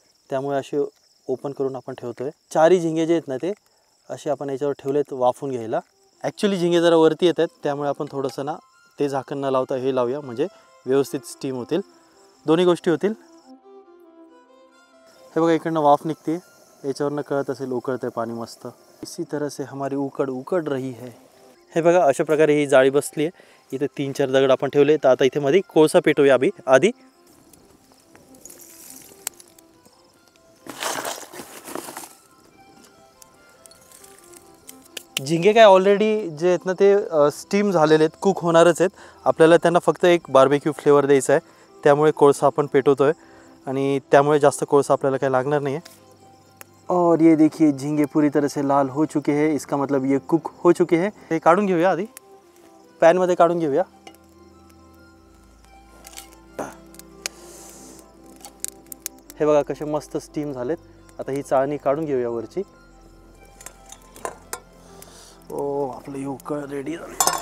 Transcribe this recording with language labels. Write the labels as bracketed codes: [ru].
[mr] त्यामुळे असे ओपन करून आपण ठेवतो आहे. 4 झिंगे जे आहेत ना ते असे आपण याच्यावर ठेवलेत वाफून घ्यायला. ॲक्च्युली झिंगे जरा वरती येत आहेत, त्यामुळे आपण थोडंसं ना ते झाकण न लावता हे लावूया, म्हणजे व्यवस्थित स्टीम होतील. दोन्ही गोष्टी होतील. हे बघा, इकडनं वाफ निघते, याच्यावरनं कळत असेल उकळतंय पाणी मस्त. [hi] इसी तरह से हमारी उकड रही है. [mr] हे बघा, अशा प्रकारे ही जाळी बसली आहे. इथे 3-4 दगड आपण ठेवले. तर आता इथे मध्ये कोळसा पेटवूया आधी. झिंगे काय ऑलरेडी जे आहेत ना ते स्टीम झालेले आहेत, कुक होणारच आहेत. आपल्याला त्यांना फक्त एक बार्बेक्यू फ्लेवर द्यायचा आहे. त्यामुळे कोळसा आपण पेटवतो आहे आणि त्यामुळे जास्त कोळसा आपल्याला काही लागणार नाही आहे. [hi] और ये देखिए झींगे पूरी तरह से लाल हो चुके हैं, इसका मतलब ये कुक हो चुके हैं. [mr] हे काढून घेऊया आधी, पॅनमध्ये काढून घेऊया. हे बघा कसे मस्त स्टीम झालेत. आता ही चाळणी काढून घेऊया वरची. ओ आपलं उकळ रेडी झालं.